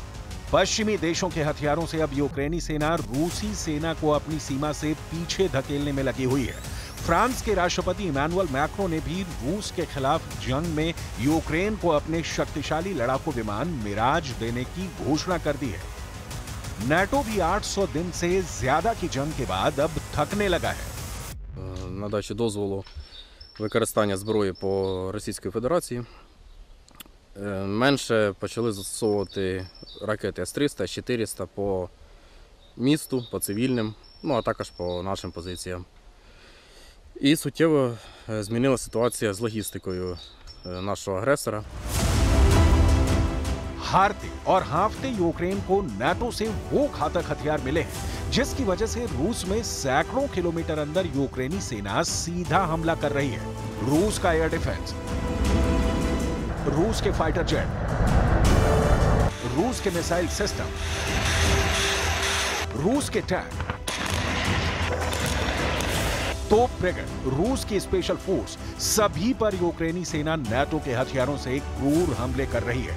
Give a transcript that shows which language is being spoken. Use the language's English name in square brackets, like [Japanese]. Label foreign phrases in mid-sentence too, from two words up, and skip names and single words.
[Hindi] पश्चिमी देशों के हथियारों से अब यूक्रेनी सेना रूसी सेना को अपनी सीमा से पीछे धकेलने में लगी हुई है। फ्रांस के राष्ट्रपति इमैनुअल मैक्रो ने भी रूस के खिलाफ जंग में यूक्रेन को अपने शक्तिशाली लड़ाकू विमान मिराज देने की घोषणा कर दी है। नाटो भी 800 दिन से ज्यादा की जंग के बाद अब थकने लगा है। [Ukrainian] Надачі дозволу використання зброї по Російській Федерації менше почали застосовувати ракети С-300, С-400 по місту, по цивільним, ну а також по нашим позиціям. І суттєво змінилася ситуація з логістикою нашого агресора. [Hindi] हारते और हाँफते यूक्रेन को नाटो से वो घातक हथियार मिले हैं जिसकी वजह से रूस में सैकड़ों किलोमीटर अंदर यूक्रेनी सेना सीधा हमला कर रही है। रूस का [English] air defence, [Hindi] रूस के [English] fighter jet, [Hindi] रूस के [English] missile system, [Hindi] रूस के टैंक, तोप ब्रिगेड, रूस की [English] special force, [Hindi] सभी पर यूक्रेनी सेना नाटो के हथियारों से क्रूर हमले कर रही है।